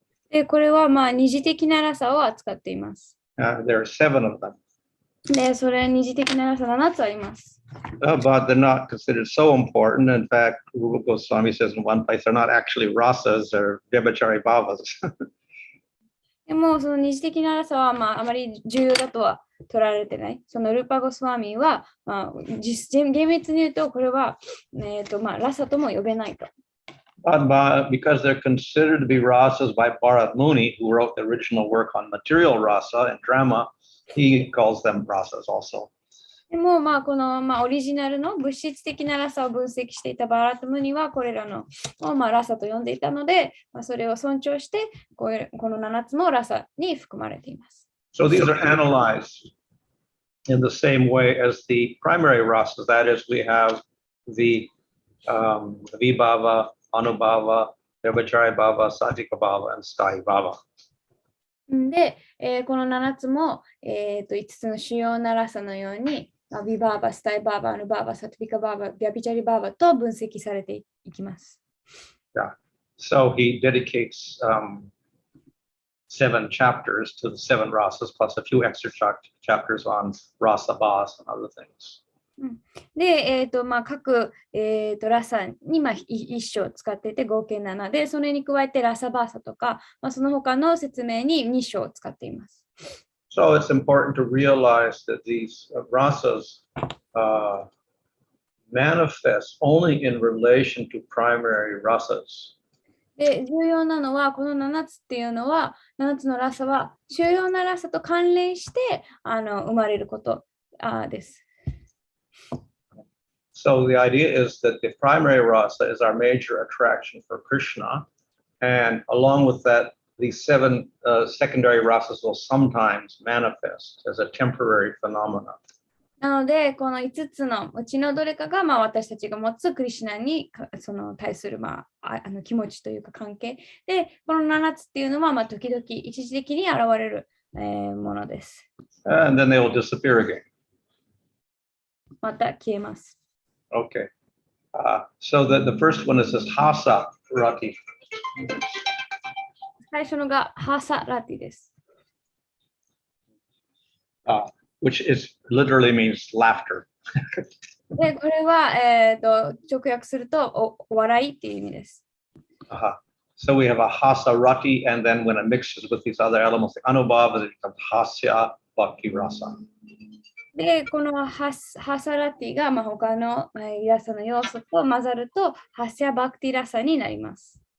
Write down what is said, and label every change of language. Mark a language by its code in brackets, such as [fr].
[ja] でこれは二次的なラサを扱っています。 [en] There are 7 of them. [ja] で、それ二次的なラサ7つあります。 [en] But they're not considered so important. In fact, Rupa Swami says in one place they're not actually rasas, they're Vyabhichari bhavas. [ja] でも、その二次的なラサは、あまり重要だとは取られてない。そのルーパゴスワミは、厳密に言うと、これは、ラサとも呼べないと。 [en] But because they're considered to be rasas by Bharat Muni, who wrote the original work on material rasa and drama, he calls them rasas also. [ja] でも、この、オリジナルの物質的なラサを分析していたバーラット・ムニはこれらのを、ラサと呼んでいたので、それを尊重してこの7つもラサに含まれています。 [en] So these are analyzed in the same way as the primary rasas. That is, we have the Vibhava, Anubhava, Vyabhichari bhava, Satika bhava, and Sthayi bhava. [ja] で、この7つも、5つの主要なラサのように、ビバーバ、スタイバーバ、アヌバーバ、サトビカバーバ、ビャビチャリバーバと分析されていきます。 [en] Yeah. So he dedicates 7 chapters to the 7 rasas, plus a few extra chapters on rasa bhas and other things. [ja] で、各、ラサに1章使っていて合計7で、それに加えてラサバーサとか、その他の説明に2章使っています。 [en] So it's important to realize that these rasas manifest only in relation to primary rasas. [ja] で、重要なのは、この7つっていうのは、7つのラサは主要なラサと関連して生まれることです。 [en] So the idea is that the primary rasa is our major attraction for Krishna, and along with that, these 7 secondary rasas will sometimes manifest as a temporary phenomena. [ja] なので、この5つのうちのどれかが、私たちが持つクリシュナに対する、気持ちというか関係で、この7つっていうのは、時々一時的に現れる、ものです。 [en] And then they will disappear again. [ja] また消えます。 [en] Okay. So the first one is this hasa rati. [ja] 最初のがハサラティです。 [en] Which is literally means laughter. [ja] で、これは、直訳するとお笑いっていう意味です。 [en] So we have a hasa rati, and then when it mixes with these other elements, the anubhava, it becomes hasya bhakti rasa. [ja] で、このハサラティが、他のラサの要素と混ざると、ハスヤバクティラサになります。